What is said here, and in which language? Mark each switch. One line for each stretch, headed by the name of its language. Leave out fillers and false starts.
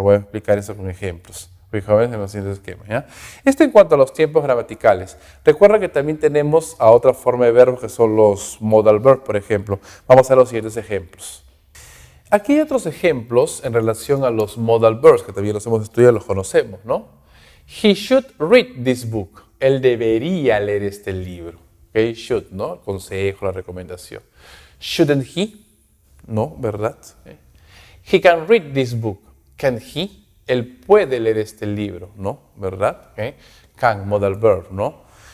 Spanish: Ahora voy a explicar eso con ejemplos. Fijaos en los siguientes esquemas. ¿Ya? Esto en cuanto a los tiempos gramaticales. Recuerda que también tenemos a otra forma de verbos que son los modal verbs, por ejemplo. Vamos a ver los siguientes ejemplos. Aquí hay otros ejemplos en relación a los modal verbs, que también los hemos estudiado, los conocemos, ¿no?
English: He should read this book.
Spanish: Él debería leer este libro. Okay? Should, ¿no? El consejo, la recomendación.
English: Shouldn't he? No, ¿verdad? Okay. He can read this book. Can he?
Spanish: Él puede leer este libro, ¿no? ¿Verdad? Okay. Can, modal verb, ¿no?